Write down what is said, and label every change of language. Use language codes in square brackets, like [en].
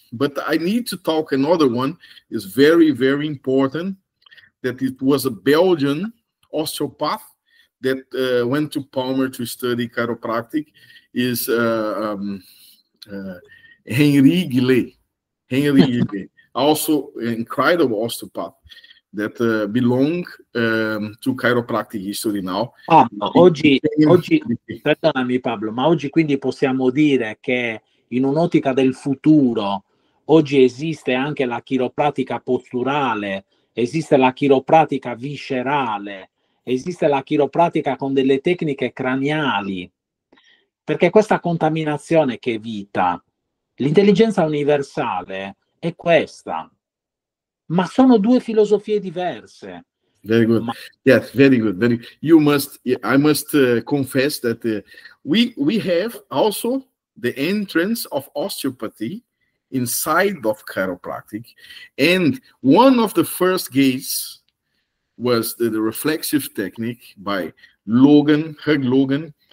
[en] But I need to talk another one is very, very important, that it was a Belgian osteopath that went to Palmer to study chiropractic, is Henri Guillet. Also an incredible osteopath that belong to chiropractic history now. [it] Oggi, perdonami Pablo, ma oggi quindi possiamo dire che in un'ottica del futuro, oggi esiste anche la chiropratica posturale, esiste la chiropratica viscerale, esiste la chiropratica con delle tecniche craniali, perché questa contaminazione che evita, l'intelligenza universale è questa. Ma sono due filosofie diverse. [en] Very good. Yes, very good. I must confess that we have also the entrance of osteopathy inside of chiropractic, and one of the first gates was the reflexive technique by Hug Logan,